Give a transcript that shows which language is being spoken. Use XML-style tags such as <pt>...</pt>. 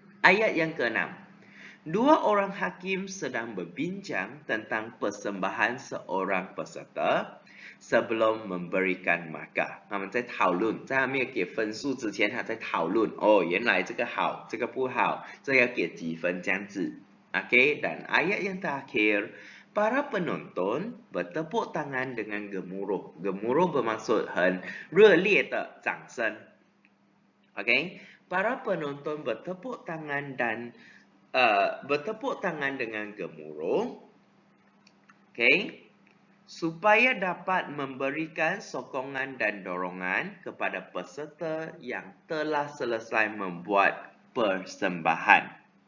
<ms>Ayat yang ke-6. Dua orang hakim sedang berbincang tentang persembahan seorang peserta sebelum memberikan markah.</ms> <zh>他们在讨论，在还没有给分数之前，他在讨论。原来这个好，这个不好，这要给几分这样子。</zh> <ms>Dan ayat yang terakhir, para penonton bertepuk tangan dengan gemuruh. Gemuruh bermaksud</ms> <zh>很热烈的掌声。</zh> <ms>Para penonton bertepuk tangan dengan gemuruh. Supaya dapat memberikan sokongan dan dorongan kepada peserta yang telah selesai membuat persembahan.</ms>